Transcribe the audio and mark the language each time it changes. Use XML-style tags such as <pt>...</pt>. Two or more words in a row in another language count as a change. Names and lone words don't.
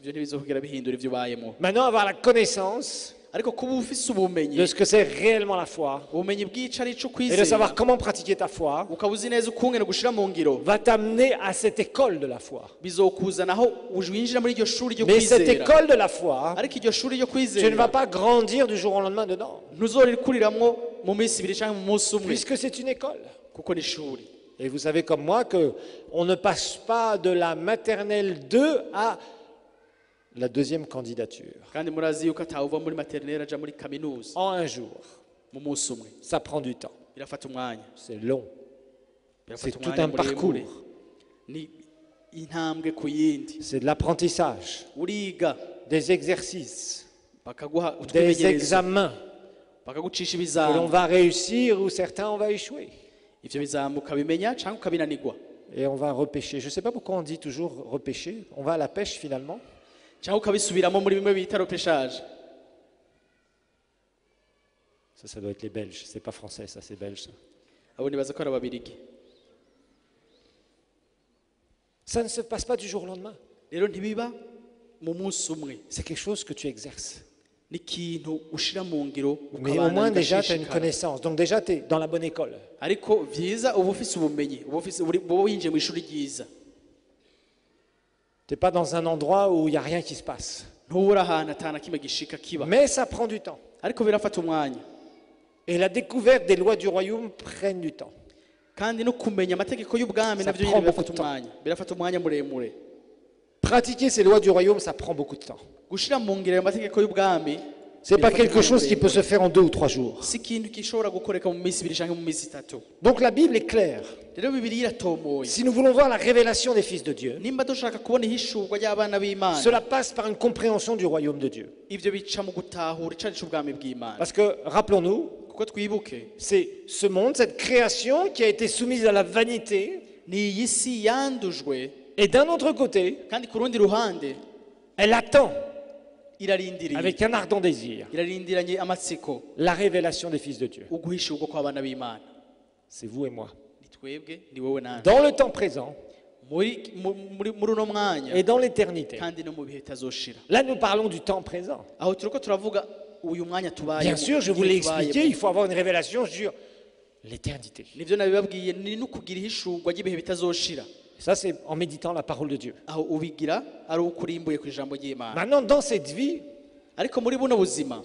<rn>Ibyo ntibizokugera bihindura ibyo ubayemo.</rn> <fr>Maintenant, avoir la connaissance</fr> <rn>Ariko kuba ufise ubumenyi,</rn> <fr>de ce que c'est réellement la foi</fr> <rn>ubumenyi bw'ico ari cyo</rn> <fr>et de</fr> <rn>kwizera,</rn> <fr>savoir comment pratiquer ta foi</fr> <rn>ukaba uzi neza ukungene gushira mu ngiro,</rn> <fr>va t'amener à cette école de la foi.</fr> <rn>bizokuzana aho winjira muri iryo shuri ryo</rn> <fr>Mais cette</fr> <rn>kwizera.</rn> <fr>école de la foi,</fr> <rn>Ariko iryo shuri ryo</rn> <fr>tu ne vas</fr> <rn>kwizera</rn> <fr>pas grandir du jour au lendemain dedans,</fr> <rn>ntuzorikuriramwo mu minsi ibiri cyangwa mu munsi umwe,</rn> <fr>puisque c'est une école.</fr> <rn>kuko ni ishuri.</rn> <fr>Et vous savez comme moi que on ne passe pas de la maternelle 2 à la deuxième candidature</fr> <rn>Kandi murazi yuko atawuva muri maternelle aja muri kaminuza</rn> <fr>en un jour.</fr> <rn>mu munsi umwe,</rn> <fr>Ça prend du temps,</fr> <rn>birafata umwanya,</rn> <fr>c'est long,</fr> <rn>birafata</rn> <fr>c'est tout</fr> <rn>umwanya</rn> <fr>un parcours,</fr> <rn>muremure. Ni intambwe ku yindi,</rn> <fr>c'est de l'apprentissage,</fr> <rn>uriga</rn> <fr>des exercices,</fr> <rn>bakaguha</rn> <fr>des</fr> <rn>utwimenyerezo,</rn> <fr>examens</fr> <rn>bakagucisha</rn> <fr>que l'on</fr> <rn>ibizami,</rn> <fr>va réussir ou certains on va échouer.</fr> <rn>ivyo bizami ukabimenya cyangwa ukabinanirwa,</rn> <fr>Et on va repêcher. Je ne sais pas pourquoi on dit toujours repêcher. On va à la pêche finalement.</fr> <rn>cyangwa ukabisubiramo muri bimwe bita repêchage.</rn> <fr>Ça doit être les Belges. C'est pas français, ça, c'est belge. Ça.</fr> <rn>Abo nibaza ko ari ababirigi.</rn> <fr>Ça ne se passe pas du jour au lendemain.</fr> <rn>Rero ntibiba mu munsi umwe,</rn> <fr>C'est quelque chose que tu exerces.</fr> <rn>n'ikintu ushira mu ngiro</rn> <fr>Mais au</fr> <rn>ukabana</rn> <fr>moins déjà, tu as une</fr> <rn>ugashishikara.</rn> <fr>connaissance. Donc déjà, tu es dans la bonne école.</fr> <rn>Ariko vyiza uba ufise ubumenyi, uba winjiye mu ishuri ryiza,</rn> <fr>Tu n'es pas dans un endroit où il n'y a rien qui se passe.</fr> <rn>ntubura ahantu atana kimwe gishika kiba,</rn> <fr>Mais ça prend du temps.</fr> <rn>ariko birafata umwanya,</rn> <fr>Et la découverte des lois du royaume prennent du temps.</fr> <rn>kandi no kumenya amategeko y'ubwami</rn> <fr>Ça</fr> <rn>navyo</rn> <fr>prend</fr> <rn>nyine</rn> <fr>beaucoup</fr> <rn>birafata</rn> <fr>de temps.</fr> <rn>umwanya, birafata umwanya muremure.</rn> <fr>Pratiquer ces lois du royaume, ça prend beaucoup de temps.</fr> <rn>Gushira mu ngiro ayo mategeko y'ubwami</rn> <fr>Ce n'est pas</fr> <rn>birafata</rn> <fr>quelque chose qui peut</fr> <rn>umwanya</rn> <fr>se faire en 2 ou 3 jours.</fr> <rn>si ikintu gishobora gukoreka mu minsi ibiri cyangwa mu minsi itatu.</rn> <fr>Donc la Bible est claire.</fr> <rn>Rero Bibiliya iratomoye.</rn> <fr>Si nous voulons voir la révélation des fils de Dieu,</fr> <rn>Nimba dushaka kubona ihishurwa ry'abana b'Imana,</rn> <fr>cela passe par une compréhension du royaume de Dieu.</fr> <rn>ivyo bica mu gutahura icari c'ubwami bw'Imana.</rn> <fr>Parce que, rappelons-nous,</fr> <rn>Kuko twibuke</rn> <fr>c'est ce monde, cette création qui a été soumise à la vanité,</fr> <rn>ni iyi si yandujwe,</rn> <fr>et d'un autre côté,</fr> <rn>kandi ku rundi ruhande</rn> <fr>elle attend,</fr> <rn>irarindiriye,</rn> <fr>avec un ardent désir,</fr> <rn>irarindiranye amatsiko</rn> <fr>la révélation des fils de Dieu.</fr> <rn>uguhishurwa kw'abana b'Imana.</rn> <fr>C'est vous et moi.</fr> <rn>Ni twebwe, ni wowe nanje.</rn> <fr>Dans le temps présent</fr> <rn>Muri uno mwanya</rn> <fr>et dans l'éternité.</fr> <rn>kandi no mu bihe tazoshira.</rn> <fr>Là, nous parlons du temps présent.</fr> <rn>Aho turiko turavuga uyu mwanya tubayemo.</rn> <fr>Bien sûr, je vous l'ai expliqué, il faut avoir une révélation sur l'éternité.</fr> <rn>Nivyo nabibabwiye, ni n'ukugira ihishurwa ry'ibihe bitazoshira.</rn> <fr>Ça, c'est en méditant la parole de Dieu.</fr> <rn>Aho ubigira ari ukurimbuye ku ijambo ry'Imana.</rn> <fr>Maintenant, dans cette vie,</fr> <rn>Ariko muri buno buzima</rn>